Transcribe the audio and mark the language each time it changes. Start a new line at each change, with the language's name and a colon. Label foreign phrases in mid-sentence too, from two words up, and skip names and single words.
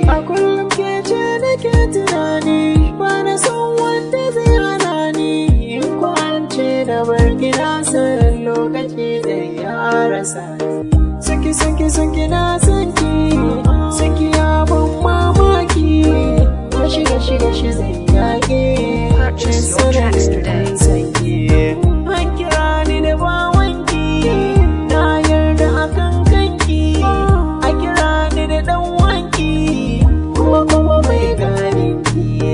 Hausa: A kullum ke ce nake tunani. Ba na son wanda zai hana ni. In ko an ce na bar ki na san lokaci zai ya rasa ni. Sanki, sanki, sanki, na sanki. Sanki ya ban mamaki. Gashi, gashi, gashi, zai yage.
English: Purchase your tracks today.
Hausa: Sanki. An kira ni da bawanki. Na yarda a kan kanki. A kira ni da ɗan wanki. Ko kuma mai gadin ki.